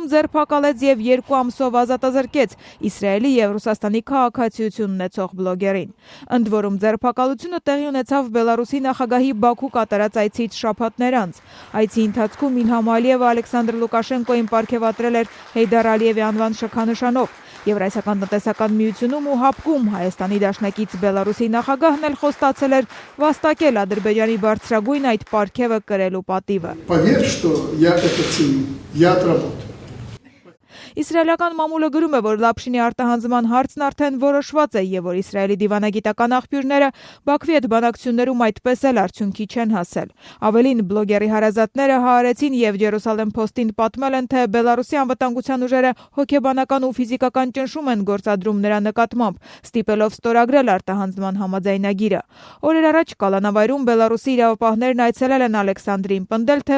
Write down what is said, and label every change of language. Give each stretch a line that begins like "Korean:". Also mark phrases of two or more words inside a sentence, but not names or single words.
Armenian: ձերբակալեց եւ 2 ամսով ազատազրկեց Իսրայելի եւ Ռուսաստանի քաղաքացիություն ունեցող բլոգերին։ Ընդ որում ձերբակալությունը տեղի ունեցավ Բելարուսի նախագահի Բաքու կատարած այցից շաբաթներ անց։ Այցի ընթացքում Իլհամ Ալիևը Ալեքսանդր Լուկաշենկոին պարգևատրել էր Հեյդար Ալիևի անվան շքանշանով։ Եվրասիական տնտեսական միությունում ու ՀԱՊԿ-ում Հայաստանի դաշնակից Բելարուսի նախագահն էլ խոստացել էր վաստակել Ադրբեջանի բարձրագույն այդ պարգևը կրելու պատիվը։
Russian: Поверь, что я это ценю, я отработаю.
Armenian: Իսրայելական մամուլը գրում է, որ Լապշինի արտահանձնման հարցն արդեն որոշված է եւ որ Իսրայելի դիվանագիտական աղբյուրները Բաքվի հետ բանակցություններում այդպես էլ արդյունքի չեն հասել։ Ավելին, բլոգերի հարազատները հայարեցին եւ Ջերուսալեմ Փոստին պատմել են, թե Բելարուսի անվտանգության ուժերը հոգեբանական ու ֆիզիկական ճնշում են գործադրում նրա նկատմամբ, ստիպելով ստորագրել արտահանձնման համաձայնագիրը։ Օրեր առաջ Կալանավայրում Բելարուսի իրավապահներն այցելել են Ալեքսանդրին, պնդել, թե